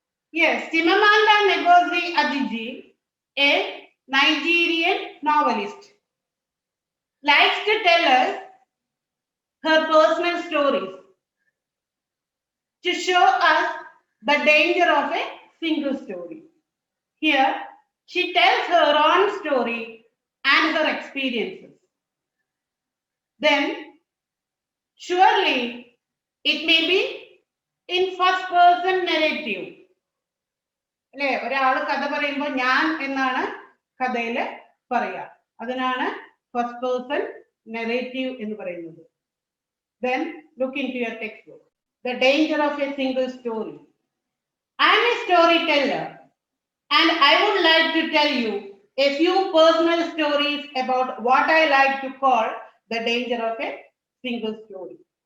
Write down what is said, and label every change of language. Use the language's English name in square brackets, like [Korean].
[English] Yes, Chimamanda Ngozi Adichie, a Nigerian novelist, likes to tell us her personal stories to show us the danger of a single story. Here, she tells her own story and her experiences. Then, surely, it may be in first person narrative. [Malayalam] അല്ലേ, ഒരാൾ കഥ പറയുമ്പോൾ ഞാൻ എന്നാണ് കഥയിൽ പറയുക. അതിനാണ് first person narrative എന്ന് പറയുന്നത്. [English] Then, look into your textbook. The danger of a single story. I am a storyteller, and I would like to tell you a few personal stories about what I like to call the danger of a single story.